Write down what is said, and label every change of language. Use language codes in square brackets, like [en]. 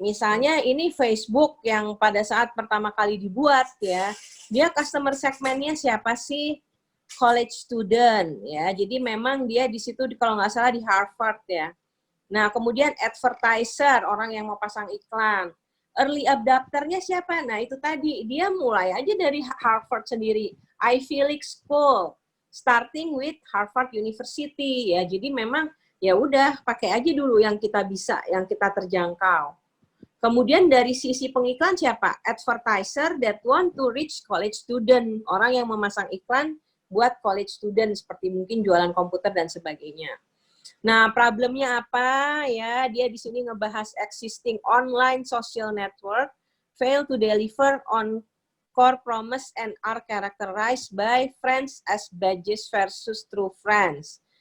[id] Misalnya ini Facebook yang pada saat pertama kali dibuat ya, dia customer segmennya siapa sih? College student ya. Jadi memang dia di situ kalau nggak salah di Harvard ya. Nah, kemudian advertiser, orang yang mau pasang iklan. Early adopter-nya siapa? Nah, itu tadi. Dia mulai aja dari Harvard sendiri. [en] Ivy League School. Starting with Harvard University. [id] Ya, jadi memang ya udah pakai aja dulu yang kita bisa, yang kita terjangkau. Kemudian dari sisi pengiklan siapa? [en] Advertiser that want to reach college student. [id] Orang yang memasang iklan buat college student, seperti mungkin jualan komputer dan sebagainya. Nah, problemnya apa ya? Dia di sini ngebahas [en] existing online social network fail to deliver on core promise and are characterized by friends as badges versus true friends.